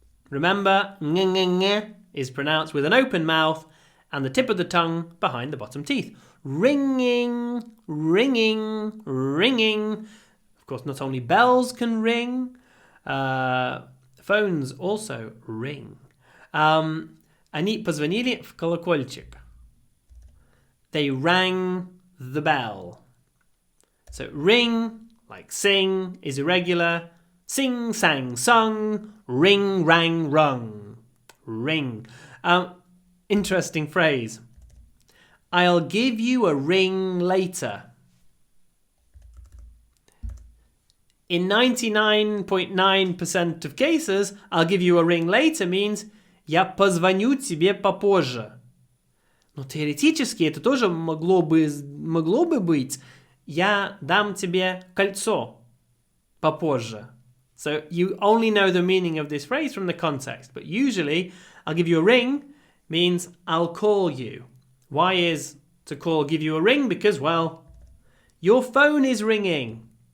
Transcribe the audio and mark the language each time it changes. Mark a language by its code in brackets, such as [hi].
[en] Remember, ng is pronounced with an open mouth and the tip of the tongue behind the bottom teeth. Ringing, ringing, ringing. Of course, not only bells can ring, phones also ring. [ru] Они позвонили в колокольчик. [en] They rang the bell. So ring, like sing, is irregular. Sing, sang, sung. Ring, rang, rung. Ring. Interesting phrase. I'll give you a ring later. In 99.9% of cases, I'll give you a ring later means [ru] я позвоню тебе попозже. Но теоретически это тоже могло бы быть я дам тебе кольцо попозже. [en] So you only know the meaning of this phrase from the context. But usually, I'll give you a ring means I'll call you. Why is to call give you a ring? Because, well, your phone is ringing.